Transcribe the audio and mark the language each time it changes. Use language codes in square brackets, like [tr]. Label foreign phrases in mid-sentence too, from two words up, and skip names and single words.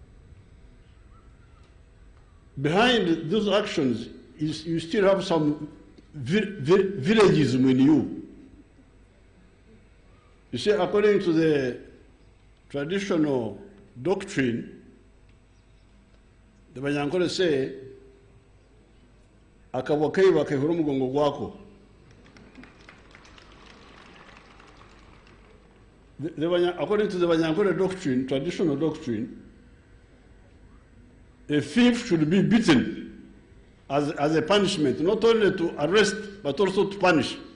[en] Behind those actions, you still have some villagism in you. You see, according to the traditional doctrine, the Banyankole say, [nyn] akabwakeiba kehura mugongo gwako. [en] According to the Banyankole doctrine, traditional doctrine, a thief should be beaten as a punishment, not only to arrest, but also to punish.